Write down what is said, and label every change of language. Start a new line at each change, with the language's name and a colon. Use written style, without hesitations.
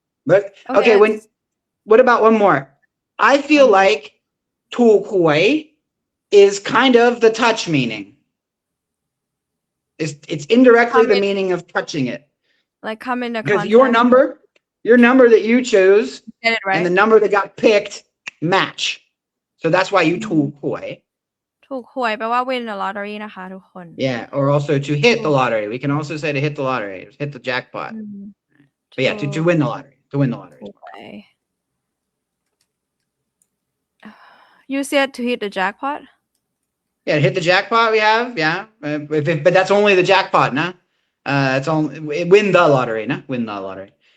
English: But okay, what about one more? I feel like ถูกหวย is kind of the touch meaning. It's indirectly the meaning of touching it. Like come in the because your number that you chose and the number that got picked match. So that's why you ถูกหวย.
Thai: ถูกหวยแปลว่า
English: win the lottery
Thai: นะคะทุกคน
English: Yeah, or also to hit the lottery. We can also say to hit the lottery, hit the jackpot. But yeah, to win the lottery. To win the lottery. You said to hit the jackpot? Yeah, hit the jackpot we have, yeah. But that's only the jackpot, nah? It's only win the lottery, nah? Win the lottery.